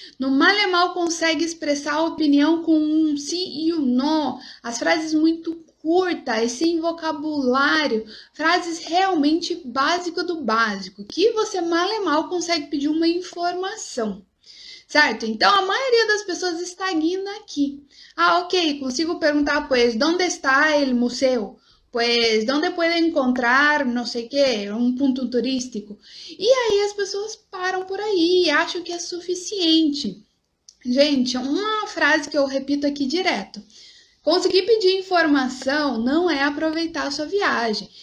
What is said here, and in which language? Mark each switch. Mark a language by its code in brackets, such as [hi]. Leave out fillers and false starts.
[pt] No mal e mal consegue expressar a opinião com um sim e um não. As frases muito curtas, sem vocabulário. Frases realmente básicas do básico, que você mal e mal consegue pedir uma informação. Certo? Então, a maioria das pessoas estagna aqui. Ah, ok, consigo perguntar, [es] pues, ¿dónde está el museo? Pues, ¿dónde puedo encontrar, [pt] não sei o quê, um ponto turístico? E aí as pessoas param por aí e acham que é suficiente. Gente, uma frase que eu repito aqui direto. Conseguir pedir informação não é aproveitar a sua viagem.